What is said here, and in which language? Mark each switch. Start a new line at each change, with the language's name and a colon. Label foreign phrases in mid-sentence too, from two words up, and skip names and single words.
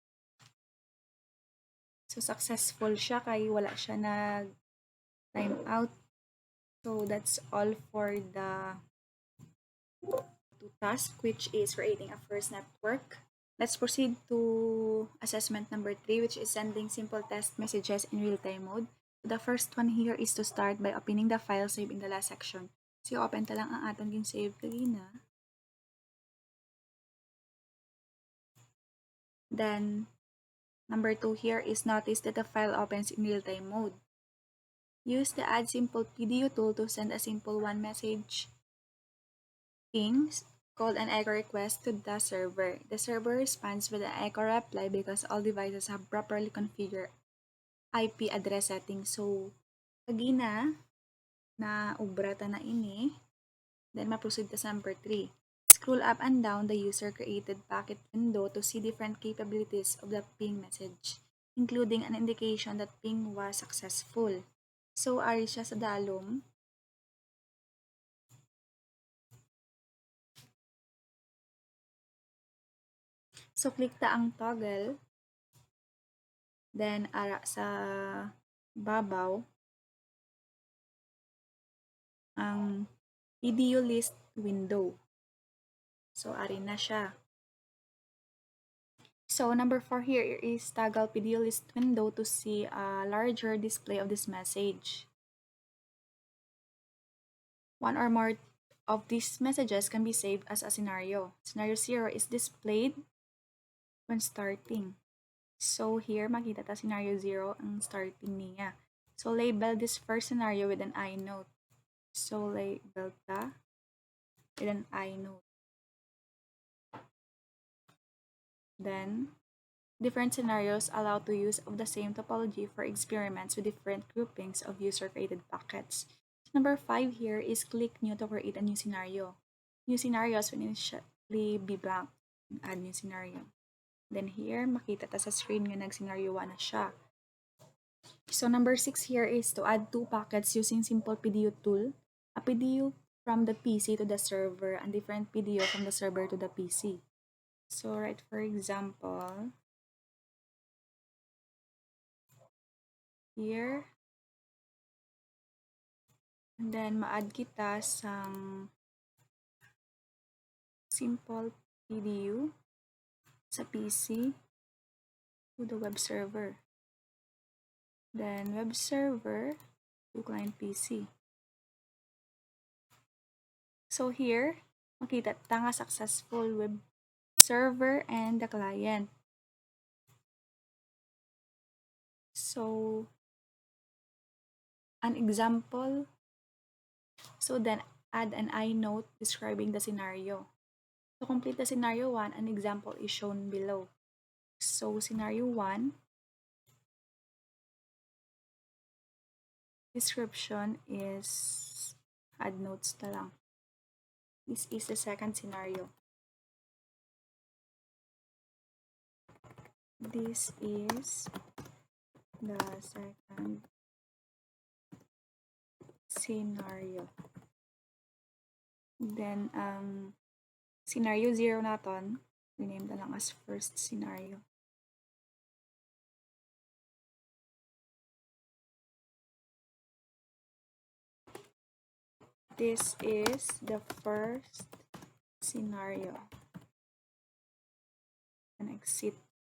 Hiligaynon: So, successful siya kay wala siya nag time out.
English: So, that's all for the two task, which is creating a first network. Let's proceed to assessment number 3, which is sending simple test messages in real-time mode. The first one here is to start by opening the file saved in the last section.
Hiligaynon: So, open ta lang ang aton yung save kanina.
English: Then, number 2 here is notice that the file opens in real-time mode. Use the add simple video tool to send a simple one message pings called an echo request to the server. The server responds with an echo reply because all devices have properly configured IP address settings. So,
Hiligaynon: kagina na ubra ta na ini, then ma-proceed ta sa number 3.
English: Scroll up and down the user-created packet window to see different capabilities of the ping message, including an indication that ping was successful. So,
Hiligaynon: ari siya sa dalom.
English: So, click
Hiligaynon: ta ang toggle. Then, ara sa babaw, ang video list window.
English: So,
Hiligaynon: ari na siya.
English: So, number 4 here is toggle video list window to see a larger display of this message. One or more of these messages can be saved as a scenario. Scenario 0 is displayed when starting. So, here,
Hiligaynon: makita ta scenario 0 ang starting niya.
English: So, label this first scenario with an I note. So, label ta with an I note. Then, different scenarios allow to use of the same topology for experiments with different groupings of user-created packets. So number 5 here is click New to create a new scenario. New scenarios will initially be blank. Add new scenario. Then here,
Hiligaynon: makita ta sa screen nga nag-scenario 1 na siya.
English: So number 6 here is to add two packets using simple PDU tool. A PDU from the PC to the server and different PDU from the server to the PC. So right, for example, here, and then
Hiligaynon: ma-add kita sang simple PDU sa
English: PC to the web server. Then web server to client PC. So here,
Hiligaynon: makita ta nga successful
English: web server and the client. So, an example. So then add an I note describing the scenario. To complete the scenario 1, an example is shown below. So, scenario 1, description is add notes na lang. This is the second scenario. This is the second scenario. Then, scenario 0 naton, rename na lang as first scenario. This is the first scenario. And exit.